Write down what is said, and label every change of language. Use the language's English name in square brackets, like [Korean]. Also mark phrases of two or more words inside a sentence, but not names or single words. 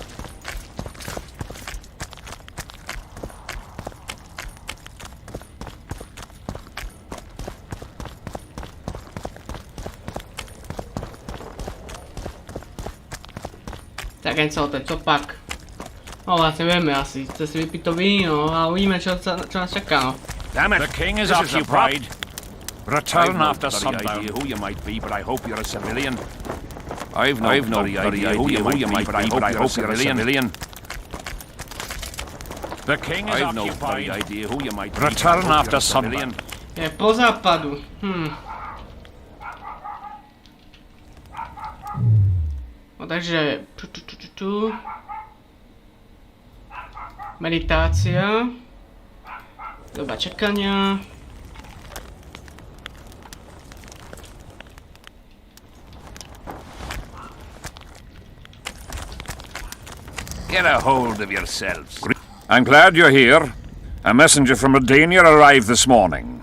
[Czech] Tak jen celé ten copak. [Slovak] No vlastne vieme asi, chce si vypiť to víno a uvidíme čo nás čaká, no. [English] Damn it, the king is occupied. Return after sundown. Who you might be, but I hope you're a civilian. I've no idea who you might be, but I hope you're a civilian. The king is occupied. I've no idea who you might be. Return after sundown. [Czech] Je po západu. No takže... [Slovak] Meditácia. Doba čakania. [English] Get a hold of yourselves. I'm glad you're here. A messenger from Redania arrived this morning.